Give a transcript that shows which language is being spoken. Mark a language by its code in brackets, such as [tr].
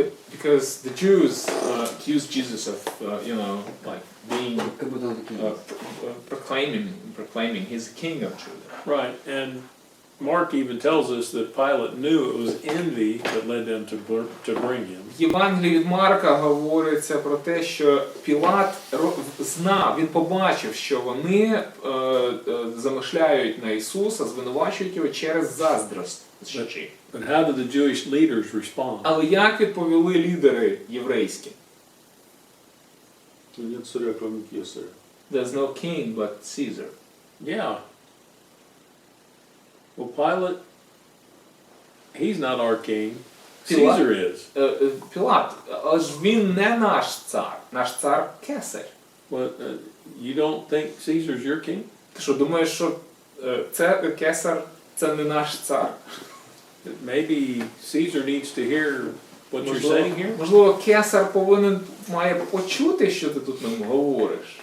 [en] Because the Jews accused Jesus of, like being [ru] как будто он такие... [en] proclaiming he's the king of Judah. Right, and Mark even tells us that Pilate knew it was envy that led them to bring him. [uk] В Євангелії від Марка говориться про те, що Пілат знав, він побачив, що вони замишляють на Ісуса, звинувачують його через заздрощі. [en] But how did the Jewish leaders respond? [uk] Але як відповіли лідери єврейські? [ru] Нет царя, кроме Кесаря. [en] There's no king but Caesar. Yeah. Well, Pilate, he's not our king. Caesar is. [uk] Пілат, аж він не наш цар Кесар. [en] Well, you don't think Caesar's your king? [uk] Ти що, думаєш, що це Кесар, це не наш цар? [en] Maybe Caesar needs to hear what you're saying here. [uk] Можливо, Кесар має почути, що ти тут нам говориш.